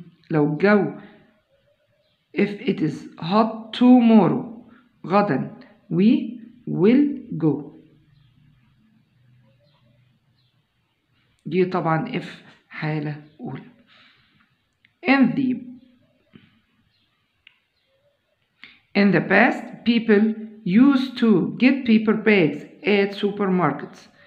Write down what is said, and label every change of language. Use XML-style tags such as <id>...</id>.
<en>لو الجو if it is hot tomorrow غدا we will go.</en> <ar>دي طبعا if حالة أولى.</ar> <en>In the past people used to get paper bags at supermarkets.</en>